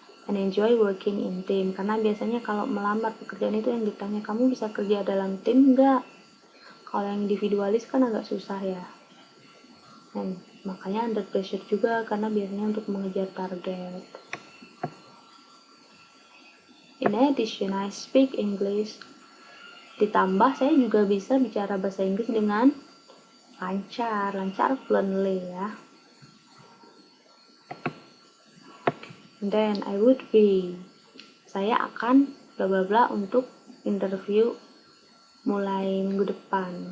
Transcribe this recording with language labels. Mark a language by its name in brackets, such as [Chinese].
[English] And enjoy working in team, [Indonesian] karena biasanya kalau melamar pekerjaan itu yang ditanya, kamu bisa kerja dalam tim enggak? Kalau yang individualis kan agak susah ya. Dan makanya [English] under pressure [Indonesian] juga, karena biasanya untuk mengejar target. [English] In addition, I speak English. [Indonesian] Ditambah saya juga bisa bicara bahasa Inggris dengan lancar fluently ya. [English] And then I would be, [Indonesian] saya akan bla bla bla untuk interview mulai minggu depan.